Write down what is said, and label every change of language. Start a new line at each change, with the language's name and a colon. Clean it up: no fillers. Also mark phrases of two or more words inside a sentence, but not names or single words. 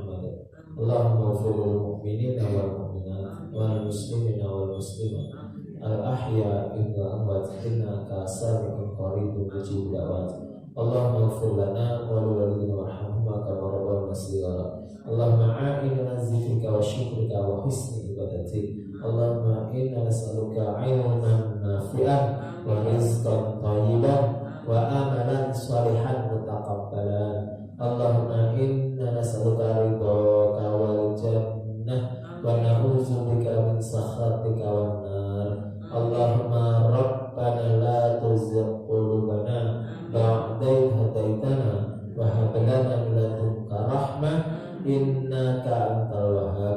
Arabic: اللهم اغفر للمؤمنين والمؤمنات والمسلمين والمسلمات الأحياء والأموات إنك سميع قريب مجيب الدعوات. اللهم اغفر لنا ولوالدينا وارحمهما كما ربيانا صغارا. اللهم أعنا على ذكرك وشكرك وحسن عبادتك. اللهم إنا نسألك علما نافعا ورزقا طيبا وعملا صالحا متقبلا. اللهم إنا نسألك رضاك والجنة ونعوذ بك من سخطك والنار. اللهم ربنا لا تزغ قلوبنا بعد إذ هديتنا وهب لنا من لدنك رحمة إنك أنت الوهاب.